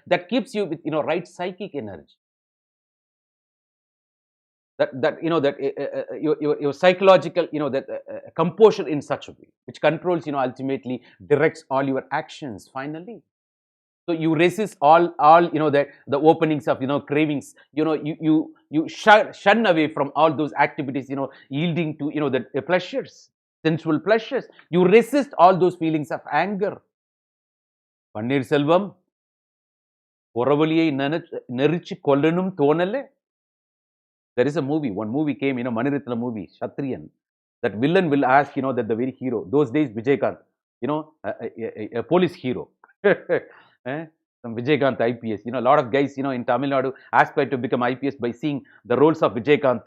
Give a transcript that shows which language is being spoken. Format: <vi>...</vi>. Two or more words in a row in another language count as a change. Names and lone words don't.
<en>That keeps you with right psychic energy. Your psychological composure in such a way, which controls ultimately directs all your actions finally. So you resist all the openings of cravings. You shun away from all those activities yielding to the pleasures, sensual pleasures. You resist all those feelings of anger.</en> <ta>பன்னீர் செல்வம், போறவழியே நெறிச்சு கொல்லணும் தோணலே.</ta> <en>There is a movie. One movie came, Maniratna movie, Kshatriyan. That villain will ask, that the very hero. Those days, Vijaykanth, a police hero. Some Vijaykanth IPS. A lot of guys, in Tamil Nadu aspire to become IPS by seeing the roles of Vijaykanth.</en>